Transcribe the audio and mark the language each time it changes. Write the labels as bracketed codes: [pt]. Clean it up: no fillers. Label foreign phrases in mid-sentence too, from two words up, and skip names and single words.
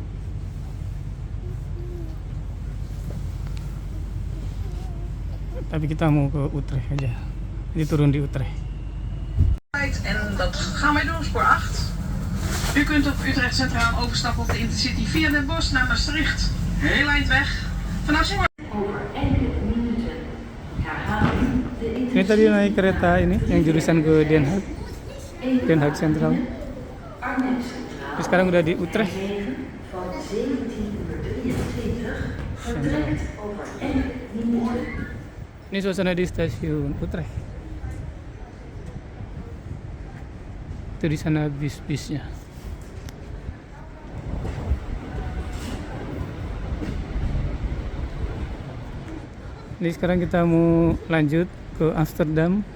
[id] Tapi kita mau ke Utrecht aja. Ini turun di Utrecht. [nl] En dat gaan wij doen, spoor 8. U kunt op Utrecht Centraal overstappen op de Intercity via Den Bosch naar Maastricht. Heel eind weg. Vanaf Zwolle. Over enkele minuten herhaling de [id] Ini tadi naik kereta ini yang jurusan ke Den Haag Central. Arnhem Centraal. Terus sekarang udah di Utrecht. [nl] Van 17:23 vertrekt over enkele minuten. [id] Ini suasana di stasiun Utrecht. Itu di sana bis-bisnya. Ini sekarang kita mau lanjut ke Amsterdam.